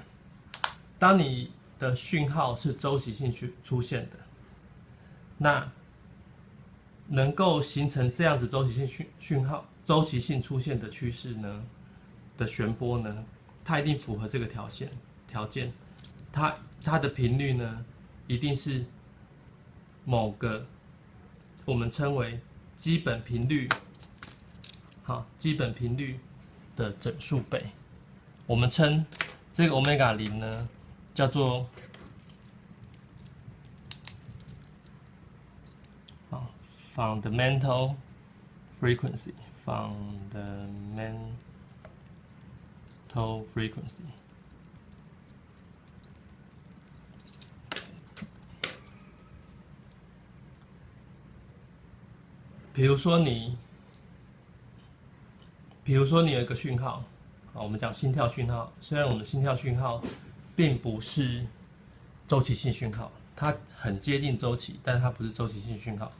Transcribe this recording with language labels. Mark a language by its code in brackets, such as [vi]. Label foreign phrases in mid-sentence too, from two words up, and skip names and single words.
[zh] 當你的訊號是周期性出現的，那能夠形成這樣子周期性讯號、周期性出現的趨勢呢的旋波呢，它一定符合這個條件，它的頻率呢一定是某個我們稱為基本頻率，好，基本頻率的整數倍。我們稱這個 omega 0呢叫做 [en] fundamental frequency。 fundamental frequency。 [zh] 比如說你有一個讯號，好，我們講心跳讯號。雖然我們的心跳讯號並不是周期性讯號，它很接近周期，但是它不是周期性讯號。